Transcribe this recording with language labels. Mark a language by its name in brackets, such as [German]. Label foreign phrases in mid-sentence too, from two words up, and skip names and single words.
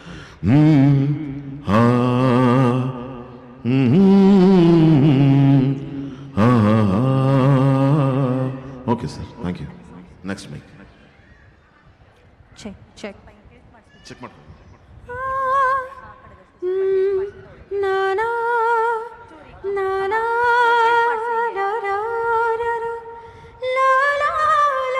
[English] Okay, sir. Thank you. Next mic. Check, check. [Kannada] Check ಮಾಡಿ. Na na na na da da da da la la